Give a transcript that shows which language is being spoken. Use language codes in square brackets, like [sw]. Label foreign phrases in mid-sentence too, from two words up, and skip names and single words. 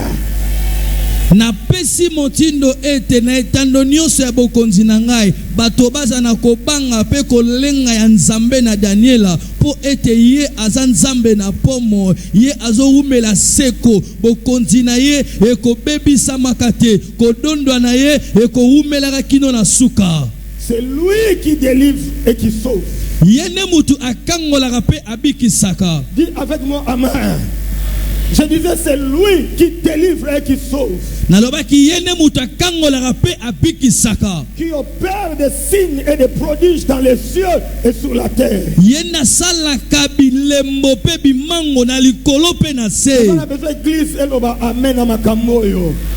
[ln] Na pesi motindo ete na etando nyonso ya bokonzi na ngai bato baza na kobanga pe kolenga ya nzambe na Daniela po ete ye aza nzambe na pomo ye azowumela seko bokonzi na ye ekobebisa makate kodondwa na ye ekowumelaka kino na suka. [fr] C'est lui qui délivre et qui sauve. [ln] Yene mutu akangolaka pe abikisaka. [fr] Dis avec moi amen. Je disais c'est lui qui délivre et qui sauve. Qui opère des signes et des prodiges dans les cieux et sur la terre. On a besoin d'église et amen à Makamoyo.